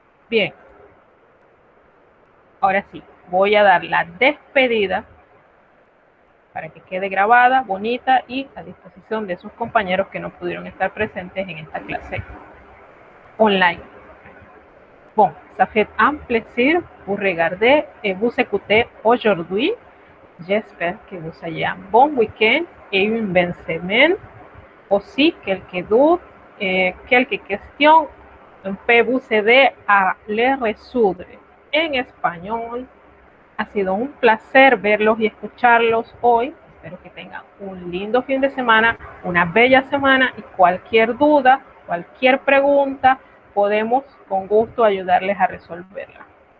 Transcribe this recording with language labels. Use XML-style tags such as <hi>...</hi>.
<es>Bien, ahora sí, voy a dar la despedida para que quede grabada, bonita y a disposición de sus compañeros que no pudieron estar presentes en esta clase online.</es> <fr>Bon, ça fait un plaisir vous regarder et vous écouter aujourd'hui. J'espère que vous ayez un bon week-end et une bonne semaine. Aussi, quelques doutes et quelques questions, on peut vous aider a les résoudre</fr> <es>en español. Ha sido un placer verlos y escucharlos hoy. Espero que tengan un lindo fin de semana, una bella semana y cualquier duda, cualquier pregunta, podemos con gusto ayudarles a resolverla.</es>